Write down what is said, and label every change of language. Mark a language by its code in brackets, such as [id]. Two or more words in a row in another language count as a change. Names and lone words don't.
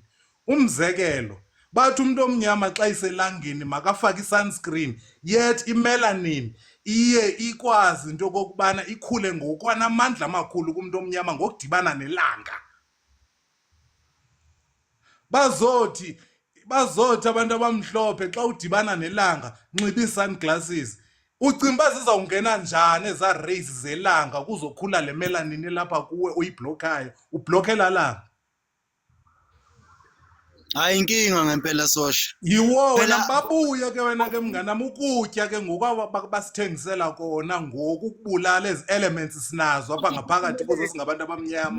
[xh] Umzekelo bathi umuntu omnyama xa iselangeni makafake i-sunscreen, yet imelanin iye ikwazi into kokubana ikhule ngokwanamandla amakhulu kumuntu omnyama ngokudibana nelanga. Bazothi abantu abamhlophe xa udibana nelanga nxiba ii-sunglasses. Ucimba zizawungena njani eza rays zelanga kuzokhula le melanin lapha kuwe uyibhlokhayo, ublokhela langa. [zu] Hayi inkinga ngempela Sosha. [xh] Yiwo wena Phela babuye ke wena ke mnganami ukutya ke ngoku basithengisela kona ngoku ukubulala ezi elements sinazo apha ngaphakathi kuzo singabantu abamnyama.